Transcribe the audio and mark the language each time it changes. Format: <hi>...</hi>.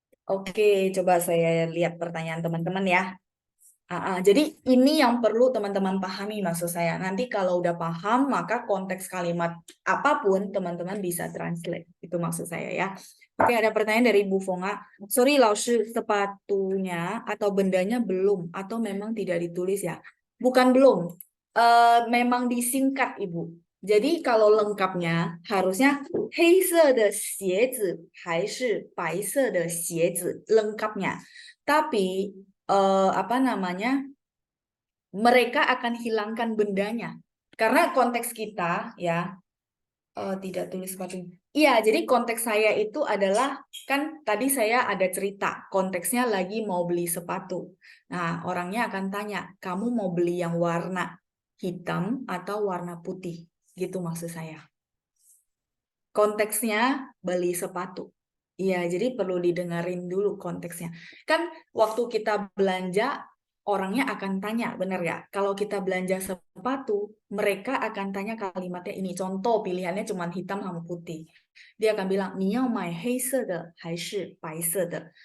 <id>Oke, coba saya lihat pertanyaan teman-teman ya. Jadi ini yang perlu teman-teman pahami maksud saya. Nanti kalau udah paham, maka konteks kalimat apapun teman-teman bisa translate. Itu maksud saya ya. Oke, ada pertanyaan dari Bu Fonga. Sorry, Laoshi, sepatunya atau bendanya belum atau memang tidak ditulis ya? Bukan belum, memang disingkat Ibu. Jadi kalau lengkapnya harusnya</id> <zh>黑色的鞋子还是白色的鞋子</zh> <id>lengkapnya. Tapi apa namanya, mereka akan hilangkan bendanya karena konteks kita ya, tidak tulis sepatu. Iya, jadi konteks saya itu adalah, kan tadi saya ada cerita konteksnya lagi mau beli sepatu. Nah, orangnya akan tanya, kamu mau beli yang warna hitam atau warna putih, gitu maksud saya. Konteksnya beli sepatu. Iya, jadi perlu didengarin dulu konteksnya. Kan waktu kita belanja, orangnya akan tanya, benar ya? Kalau kita belanja sepatu, mereka akan tanya kalimatnya ini. Contoh pilihannya cuma hitam sama putih. Dia akan bilang,</id> <zh>你要买黑色的还是白色的?</zh>